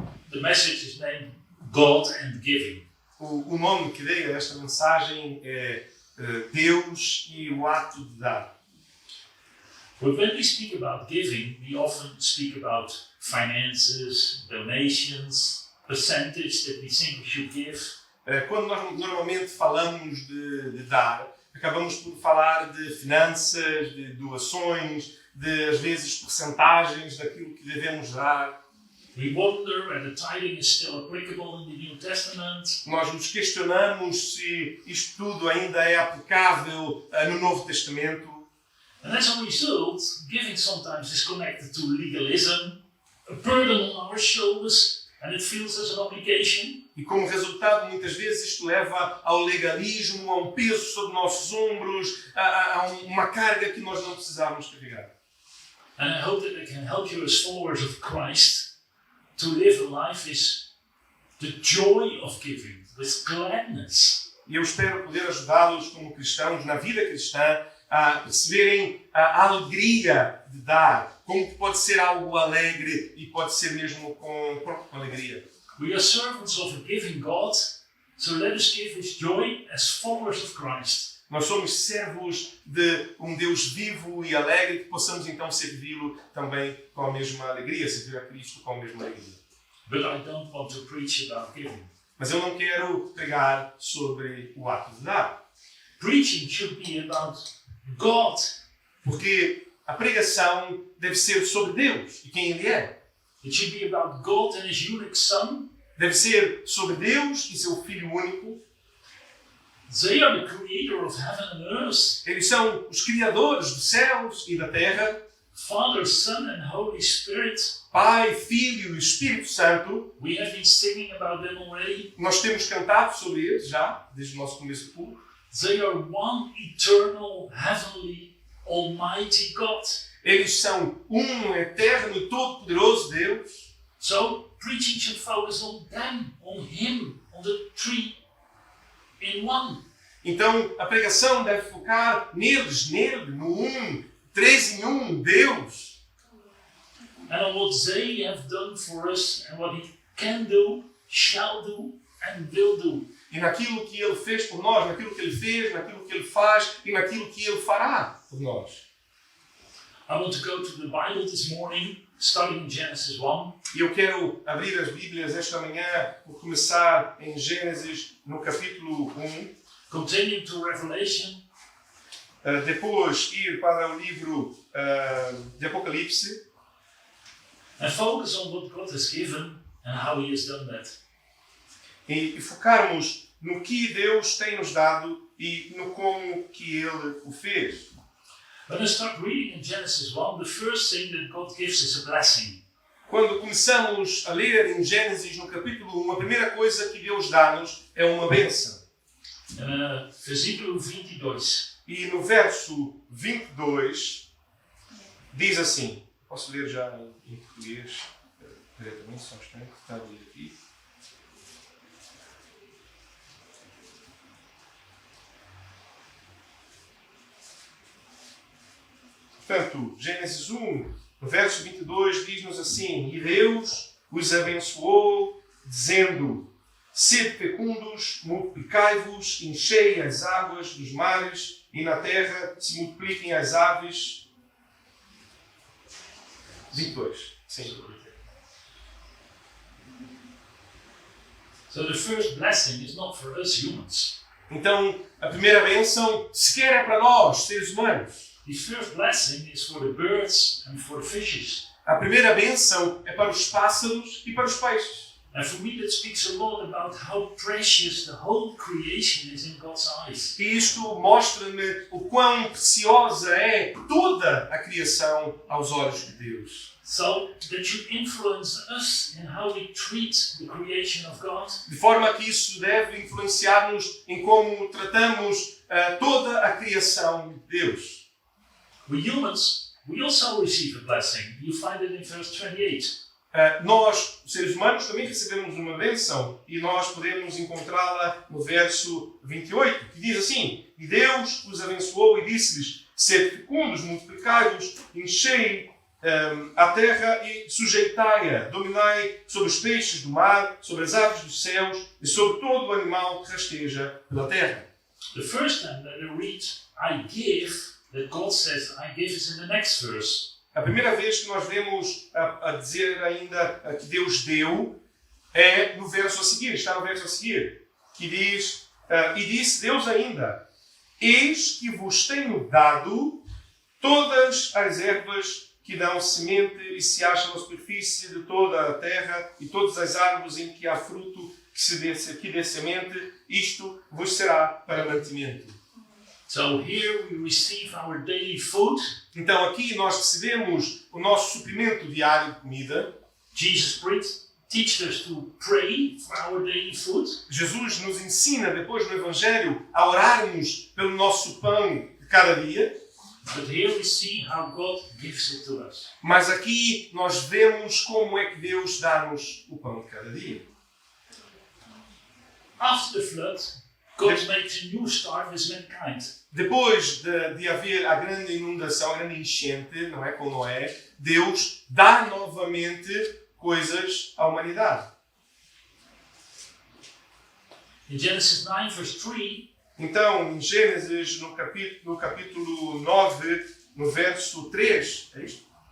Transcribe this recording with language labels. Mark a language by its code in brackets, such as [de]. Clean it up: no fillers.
[en] The message is named God and Giving. [pt] O nome que dei a esta mensagem é Deus e o ato de dar. [en] But when we speak about giving, we often speak about finances, donations, percentage that we think we should give. [pt] Quando nós normalmente falamos de dar, acabamos por falar de finanças, de doações, de às vezes percentagens daquilo que devemos dar. [en] We wonder whether tithing is still applicable in the New Testament. [pt] Nós nos questionamos se isto tudo ainda é aplicável no Novo Testamento. [en] And as a result, giving sometimes is connected to legalism, a burden on our shoulders, and it feels as an obligation. [pt] E como resultado, muitas vezes isto leva ao legalismo, a um peso sobre nossos ombros, a uma carga que nós não precisávamos carregar. [en] And I hope that I can help you as followers of Christ to live a life is the joy of giving, with gladness. [pt] E eu espero poder ajudá-los como cristãos na vida cristã a perceberem a alegria de dar, como que pode ser algo alegre e pode ser mesmo com alegria. [en] We are servants of a giving God, so let us give His joy as followers of Christ. [pt] Nós somos servos de um Deus vivo e alegre que possamos então servi-lo também com a mesma alegria, servir a Cristo com a mesma alegria. [en] But I don't want to preach about giving. [pt] Mas eu não quero pregar sobre o ato de dar. [en] Preaching should be about God. [pt] Porque a pregação deve ser sobre Deus e quem Ele é. [en] It should be about God and His unique Son. [pt] Deve ser sobre Deus e seu Filho único. [en] They are the creator of heaven and earth. [pt] Eles são os criadores dos céus e da terra. [en] Father, Son and Holy Spirit. [pt] Pai, Filho e Espírito Santo. [en] We have been singing about them already. [pt] Nós temos cantado sobre eles já, desde o nosso começo de culto. [en] They are one eternal, heavenly, almighty God. [pt] Eles são um eterno e todo-poderoso Deus. [en] So, preaching should focus on them, on Him, on the three in one. [pt] Então, a pregação deve focar neles, nele, no um, três em um, Deus. [en] And on what they have done for us and what He can do, shall do and will do. [pt] E naquilo que Ele fez por nós, naquilo que Ele fez, naquilo que Ele faz e naquilo que Ele fará por nós. [en] I want to go to the Bible this morning, starting in Genesis 1. [pt] E eu quero abrir as Bíblias esta manhã, por começar em Gênesis, no capítulo 1. [en] Continue to Revelation. [pt] Depois ir para o livro de Apocalipse. [en] And focus on what God has given and how He has done that. [pt] E focarmos no que Deus tem nos dado e no como que Ele o fez. [en] When I start reading in Genesis 1, the first thing that God gives is a blessing. [pt] Quando começamos a ler em Gênesis, no capítulo 1, a primeira coisa que Deus dá-nos é uma bênção. Versículo 22. E no verso 22 diz assim, posso ler já em português diretamente, só um instante, que está a ler aqui. Portanto, Gênesis 1, no verso 22, diz-nos assim: E Deus os abençoou, dizendo: Sede fecundos, multiplicai-vos, enchei as águas dos mares, e na terra se multipliquem as aves. 22. Sim. [en] So the first blessing is not for us humans. [pt] Então, a primeira bênção sequer é para nós, seres humanos. [en] The first blessing is for the birds and for the fishes. [pt] A primeira bênção é para os pássaros e para os peixes. [en] And for me that speaks a lot about how precious the whole creation is in God's eyes. [pt] E isto mostra-me o quão preciosa é toda a criação aos olhos de Deus. [en] So that should influence us in how we treat the creation of God. [pt] De forma que isso deve influenciar-nos em como tratamos toda a criação de Deus. [en] We humans, we also receive a blessing. You find it in verse 28. [pt] Nós, seres humanos, também recebemos uma bênção e nós podemos encontrá-la no verso 28, que diz assim: E Deus os abençoou e disse-lhes: Sede fecundos, multiplicai-vos, enchei a terra e sujeitai-a, dominai sobre os peixes do mar, sobre as aves dos céus e sobre todo o animal que rasteja pela terra. [en] The first time that I read, I give, that God says, I give is in the next verse. [pt] A primeira vez que nós vemos a dizer ainda que Deus deu é no verso a seguir, está no verso a seguir, que diz: E disse Deus ainda: Eis que vos tenho dado todas as ervas que dão semente e se acham na superfície de toda a terra, e todas as árvores em que há fruto que dê semente, isto vos será para mantimento. [en] So here we receive our daily food. [pt] Então aqui nós recebemos o nosso suprimento diário de comida. [en] Jesus teaches us to pray for our daily food. [pt] Jesus nos ensina depois no Evangelho a orarmos pelo nosso pão de cada dia. [en] But here we see how God gives it to us. [pt] Mas aqui nós vemos como é que Deus dá-nos o pão de cada dia. [en] After the flood, God makes a new start with mankind. [pt] Depois de haver a grande inundação, a grande enchente, não é, com Noé, Deus dá novamente coisas à humanidade. [en] In Genesis 9, verse 3, [pt] então, em Gênesis, no capítulo 9, no verso 3, é isto?